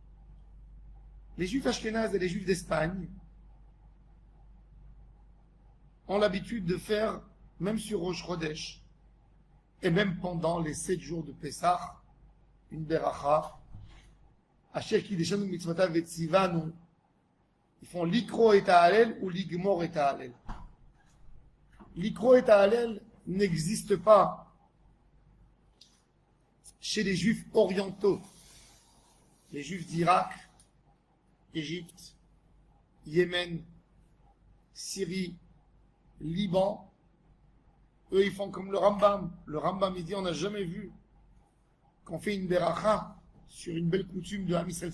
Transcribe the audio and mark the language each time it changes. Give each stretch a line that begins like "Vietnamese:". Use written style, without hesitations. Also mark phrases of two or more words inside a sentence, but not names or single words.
French: Les Juifs ashkénazes et les Juifs d'Espagne ont l'habitude de faire, même sur Rosh Chodesh, et même pendant les 7 jours de Pessah, une beracha,
Hebrew: אשר קדשנו מצותיו וצונו,
French: ils font l'
Hebrew: לקרוא את ההלל
French: ou l'
Hebrew: לגמור את ההלל.
French: L'
Hebrew: לקרוא את ההלל
French: n'existe pas chez les juifs orientaux, les juifs d'Irak, Égypte, Yémen, Syrie, Liban. Eux, ils font comme le Rambam. Le Rambam, il dit, on n'a jamais vu qu'on fait une beracha sur une belle coutume de
Hebrew: עם ישראל.